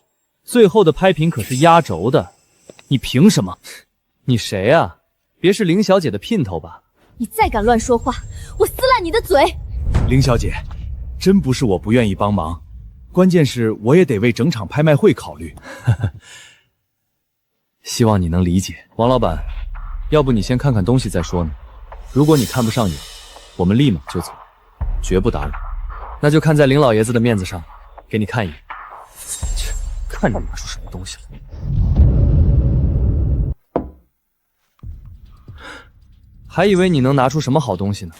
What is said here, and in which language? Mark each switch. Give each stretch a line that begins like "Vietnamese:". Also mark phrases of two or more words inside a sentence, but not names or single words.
Chinese: 最後的拍品可是壓軸的，你憑什麼？你誰啊？別是凌小姐的姘頭吧？你再敢亂說話，我撕爛你的嘴！凌小姐，真不是我不愿意幫忙，關鍵是我也得為整場拍賣會考慮。希望你能理解。王老板，要不你先看看東西再說呢？如果你看不上眼，我們立马就走，絕不打擾。那就看在凌老爺子的面子上，給你看一眼。切，看你拿出什麼東西來。還以為你能拿出什麼好東西呢。